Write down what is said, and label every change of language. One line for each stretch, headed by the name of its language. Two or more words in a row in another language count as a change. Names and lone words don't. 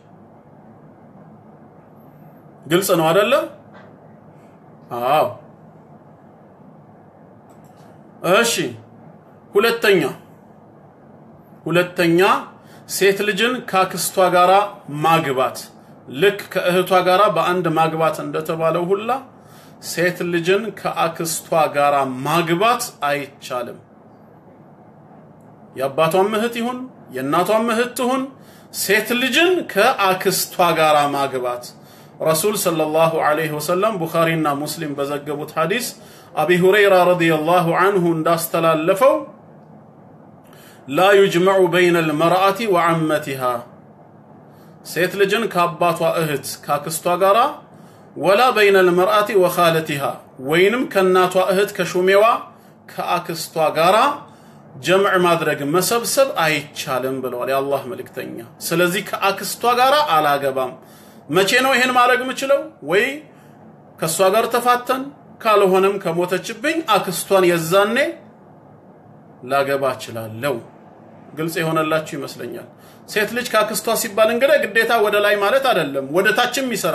Amharic: ግልጽ ነው አይደለ አዎ እሺ ሁለተኛ ሴት ልጅን ካክስቷ ጋራ ማግባት ልክ ከእህቷ ጋራ በአንድ ማግባት እንደተባለው ሁላ ሴት ልጅን ከአክስቷ ጋራ ማግባት አይቻልም የአባቷም እህት ይሁን የእናቷም እህት ይሁን ሴት ልጅን ከአክስቷ ጋራ ማግባት ረሱል
Arabic: صلى الله عليه وسلم
Amharic: ቡኻሪና ሙስሊም በዘገቡት ሐዲስ አቢ ሁረይራ
Arabic: رضي الله عنه
Amharic: እንዳስተላለፈው
Arabic: لا يجمع بين المرأة وعمتها
Amharic: ሴት ልጅን ከአባቷ እህት ካክስቷ ጋራ
Arabic: ولا بين المرأة
Amharic: وخالتها ወይንም ከናቷ እህት ከሹሜዋ ከአክስቷ ጋራ ጀምዕ ማድረግ መሰብሰብ አይቻልም ብለዋል የአላህ መልእክተኛ ስለዚህ ከአክስቷ ጋራ አላገባም መቼ ነው ይሄን ማድረግ የምችለው ወይ ከሷ ጋር ተፋተን ካልሆነም ከሞተችብኝ አክስቷን የዛኔ ላገባ እችላለሁ ግልጽ ይሆነላችሁ ይመስለኛል ሴት ልጅ ካክስቷ ሲባል እንግዲህ ግዴታ ወደ ላይ ማለት አይደለም ወደታችም